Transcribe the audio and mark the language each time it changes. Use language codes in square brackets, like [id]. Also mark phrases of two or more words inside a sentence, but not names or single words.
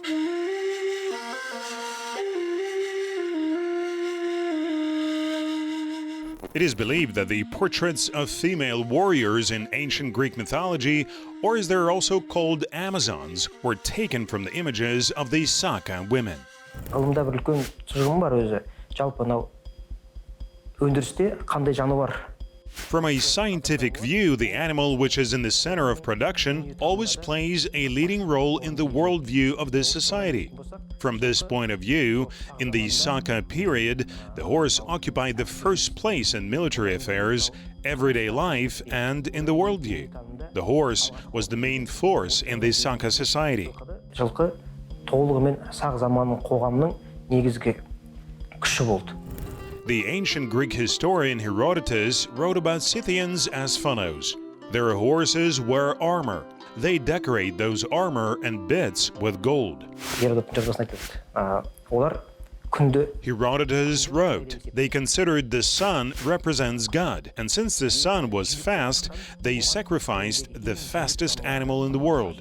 [en] It is believed that the portraits of female warriors in ancient Greek mythology, or as they're also called Amazons, were taken from the images of the Saka women. [kk] Ғылымда бір үлкен тұжырым бар өзі. Жалпы мынау өндірісте қандай жануар. [en] From a scientific view, the animal which is in the center of production always plays a leading role in the worldview of this society. From this point of view, in the Saka period, the horse occupied the first place in military affairs, everyday life, and in the worldview. The horse was the main force in the Saka society. [kk] Жылқы толығымен сақ заманның қоғамның негізгі күші болды. [en] The ancient Greek historian Herodotus wrote about Scythians as follows. Their horses wear armor. They decorate those armor and bits with gold. Herodotus wrote, they considered the sun represents God, and since the sun was fast, they sacrificed the fastest animal in the world.